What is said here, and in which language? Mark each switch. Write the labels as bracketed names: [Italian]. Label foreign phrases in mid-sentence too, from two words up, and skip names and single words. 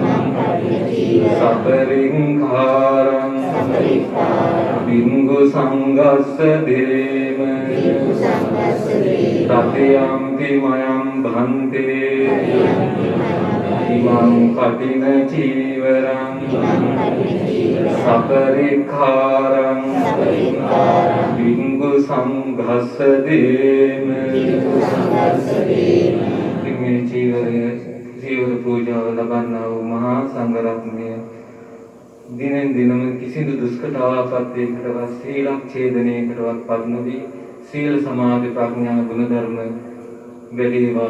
[Pali] සබරික්ඛාරං වික්ඛු සංඝස්ස දේම තතියං တိ මයං භන්තේ ඉමං කඨින චීවරං සපරික්ඛාරං වික්ඛු සංඝස්ස දේම. [Sinhala] මේ චීවර පූජාව ලබන්නා වූ මහා සංඝරත්නය දිනෙන් දිනම කිසිදු දුෂ්කරතාවපත්යකටවත් සීලච්ඡේදනයකටවත් පත් නොවී සීල සමාධි ප්‍රඥා ගුණ ධර්ම වැඩේවා.